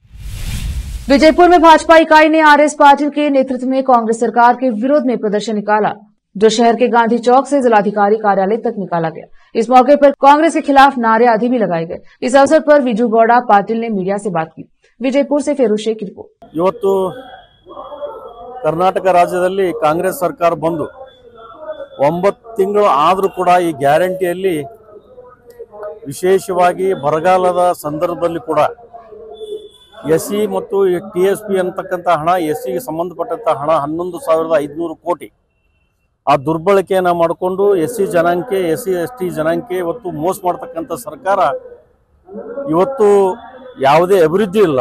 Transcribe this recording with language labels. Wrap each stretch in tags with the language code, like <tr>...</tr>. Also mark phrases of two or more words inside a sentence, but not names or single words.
<hi>विजयपुर में भाजपा इकाई ने आरएस पाटिल के नेतृत्व में कांग्रेस सरकार के विरोध में प्रदर्शन निकाला, जो शहर के गांधी चौक से जिलाधिकारी कार्यालय तक निकाला गया। इस मौके पर कांग्रेस के खिलाफ नारे आदि भी लगाए गए। इस अवसर पर विजू गौड़ा पाटिल ने मीडिया से बात की। विजयपुर से फेरोज शेख की रिपोर्ट।</hi> <kn>ಇವತ್ತು ಕರ್ನಾಟಕ ರಾಜ್ಯದಲ್ಲಿ ಕಾಂಗ್ರೆಸ್ ಸರ್ಕಾರ ಬಂದು 9 ತಿಂಗಳು ಆದರೂ ಕೂಡ ಈ ಗ್ಯಾರಂಟಿಯಲ್ಲಿ ವಿಶೇಷವಾಗಿ ಬರಗಾಲದ ಸಂದರ್ಭದಲ್ಲಿ ಕೂಡ ಎಸ್ಸಿ ಮತ್ತು ಟಿಎಸ್ಪಿ ಅಂತಕ್ಕಂಥ ಹಣ, ಎಸ್ಸಿಗೆ ಸಂಬಂಧಪಟ್ಟಂತ ಹಣ 11,500 ಕೋಟಿ ಆ ದುರ್ಬಳಕೆಯನ್ನು ಮಾಡಿಕೊಂಡು ಎಸ್ಸಿ ಜನಾಂಗಕ್ಕೆ, ಎಸ್ಸಿ ಎಸ್ಟಿ ಜನಾಂಗಕ್ಕೆ ಇವತ್ತು ಮೋಸ ಮಾಡ್ತಕ್ಕಂಥ ಸರ್ಕಾರ ಇವತ್ತು ಯಾವುದೇ ಅಭಿವೃದ್ಧಿ ಇಲ್ಲ।</kn>